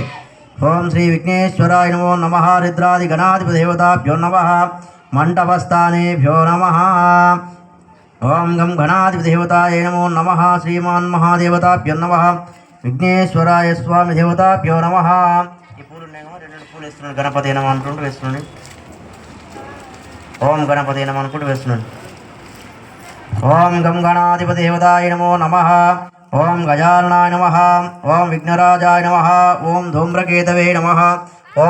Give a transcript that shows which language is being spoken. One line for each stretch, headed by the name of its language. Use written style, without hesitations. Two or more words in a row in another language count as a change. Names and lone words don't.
Sanskrit: ओं श्री विघ्नेश्वराय नमो नमः रुद्रादिगणाधिपदेवताभ्यो नमः मंडपस्थानेभ्यो नमः। ओं गं गणाधिपदेवताय नमो नमः श्रीमान महादेवताभ्यो नमः विघ्नेश्वराय स्वामी देवताभ्यो नमः।
Telugu: ఈ పూలు ఉన్నాయేమో రెండు పూలు వేస్తున్నాడు
Sanskrit: గణపతి నమః
Telugu: అనుకుంటూ వేస్తున్నాడు।
Sanskrit: ఓం గణపతి నమః
Telugu: అనుకుంటూ వేస్తున్నాడు।
Sanskrit: ఓం గం గణాధిపదేవతాయ నమో నమః ఓం గజాననాయ నమః ఓం విఘ్నరాజాయ నమః ఓం ధూమ్రకేతవే నమః ఓం